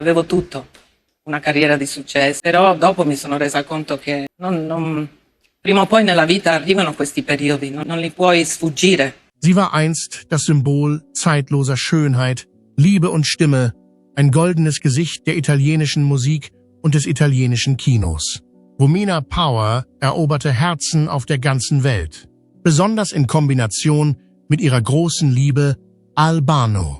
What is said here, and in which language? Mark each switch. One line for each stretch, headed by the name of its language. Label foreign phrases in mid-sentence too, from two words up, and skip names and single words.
Italian: Avevo tutto, una carriera di successo, però dopo mi sono resa conto che prima o poi nella vita arrivano questi periodi, non li puoi sfuggire.
German: Sie war einst das Symbol zeitloser Schönheit, Liebe und Stimme, ein goldenes Gesicht der italienischen Musik und des italienischen Kinos. Romina Power eroberte Herzen auf der ganzen Welt, besonders in Kombination mit ihrer großen Liebe Albano.